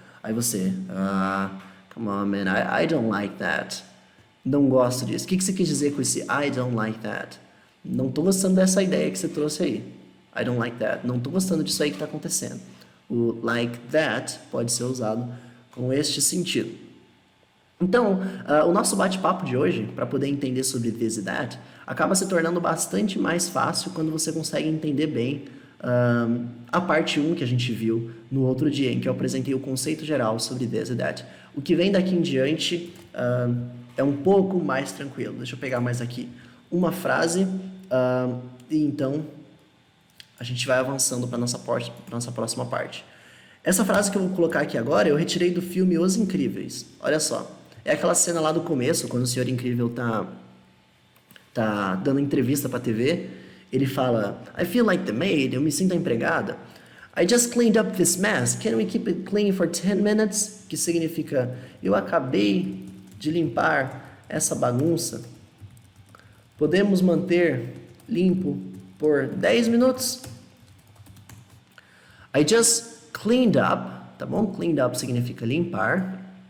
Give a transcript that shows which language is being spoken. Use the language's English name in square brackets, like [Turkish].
[Portuguese] Aí você, [English] come on man, I don't like that. [Portuguese] Não gosto disso. O que você quis dizer com esse [English] I don't like that? [Portuguese] Não tô gostando dessa ideia que você trouxe aí. I don't like that. Não tô gostando disso aí que tá acontecendo. O like that pode ser usado com este sentido. Então, o nosso bate-papo de hoje, para poder entender sobre this e that, acaba se tornando bastante mais fácil quando você consegue entender bem a parte 1 que a gente viu no outro dia, em que eu apresentei o conceito geral sobre this e that. O que vem daqui em diante é um pouco mais tranquilo. Deixa eu pegar mais aqui uma frase e então a gente vai avançando para nossa próxima parte. Essa frase que eu vou colocar aqui agora eu retirei do filme Os Incríveis. Olha só. É aquela cena lá do começo, quando o Senhor Incrível tá dando entrevista pra TV. Ele fala, [English] I feel like the maid, [Portuguese] eu me sinto a empregada. [English] I just cleaned up this mess, can we keep it clean for 10 minutes? [Portuguese] Que significa, eu acabei de limpar essa bagunça. Podemos manter limpo por 10 minutos? [English] I just cleaned up, [Portuguese] tá bom? Cleaned up significa limpar.